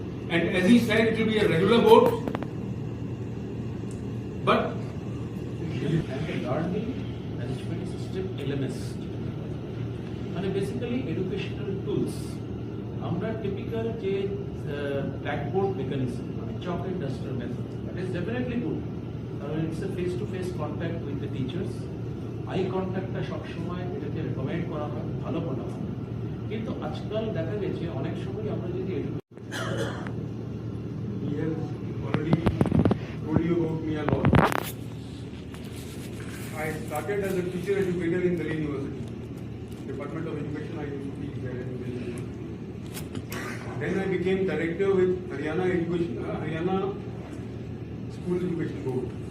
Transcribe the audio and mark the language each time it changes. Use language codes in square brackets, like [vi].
[en] And as he said, it will be a regular board, but learning management system LMS. মানে basically educational tools আমরা typical যে blackboard mechanism মানে chalk and duster method that is definitely good, কারণ it's a face to face contact with the teachers. [bn] I কন্ট্যাক্টটা সবসময় এটাকে recommend করা হয়, ভালো বলা হয়। কিন্তু আজকাল দেখা গেছে অনেক সময় আমরা যদি [en] he has already told you about me a lot. I started as a teacher educator in Delhi University. Department of Education, I used to teach there in Delhi University. Then I became director with Haryana School Education Board.